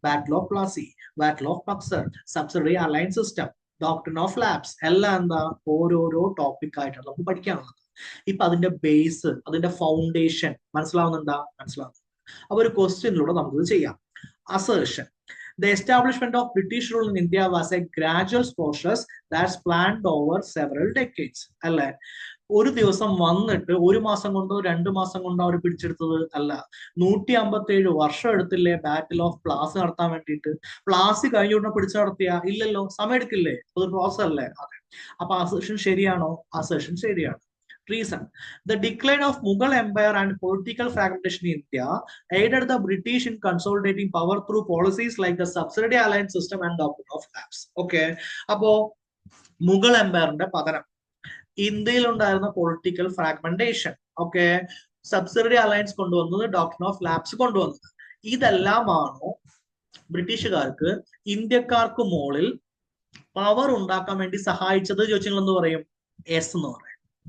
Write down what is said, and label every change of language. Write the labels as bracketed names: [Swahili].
[Malayalam] Battle of Plassey, battle of Buxar, subsidiary align system, doctrine of labs, എല്ലാം എന്താ? ഓരോരോ topic ആയിട്ടാണ് നമുക്ക് പഠിക്കാനുള്ളത്. ഇപ്പൊ അതിന്റെ ബേസ്, അതിന്റെ ഫൗണ്ടേഷൻ മനസ്സിലാവുന്നുണ്ടാ? മനസ്സിലാവുന്നു. അപ്പൊ ഒരു ക്വസ്റ്റ്യനിലൂടെ നമുക്കിത് ചെയ്യാം. Assertion. [English] The establishment of British rule in India was a gradual process that's planned over several decades. [Malayalam] അല്ലെ, ഒരു ദിവസം വന്നിട്ട് ഒരു മാസം കൊണ്ടോ 2 മാസം കൊണ്ടോ അവർ പിടിച്ചെടുത്തത് അല്ല. 157 വർഷം എടുത്തില്ലേ ബാറ്റിൽ ഓഫ് പ്ലാസി നടത്താൻ വേണ്ടിയിട്ട്? പ്ലാസി കഴിഞ്ഞ ഉടനെ പിടിച്ചു നടത്തിയ ഇല്ലല്ലോ, സമയം എടുക്കില്ലേ? അതൊരു പ്രോസസ് അല്ലേ? അതെ. അപ്പൊ അസേഷൻ ശരിയാണോ? അസേഷൻ ശരിയാണ്. [English] Reason: the decline of Mughal Empire and political fragmentation in India aided the British in consolidating power through policies like the subsidiary alliance system and doctrine of lapse. [Malayalam] Okay, അപ്പോ മുഗൾ എംപയറിന്റെ പതനം, ഇന്ത്യയിൽ ഉണ്ടായിരുന്ന political fragmentation, okay, subsidiary alliance കൊണ്ടുവന്നത്, doctrine of lapse കൊണ്ടുവന്നത്, ഇതെല്ലാമാണോ ബ്രിട്ടീഷുകാർക്ക് ഇന്ത്യക്കാർക്ക് മുകളിൽ power ഉണ്ടാക്കാൻ വേണ്ടി സഹായിച്ചത് ചോദിച്ചാൽ എന്ത് പറയും? എസ് എന്ന് പറയും.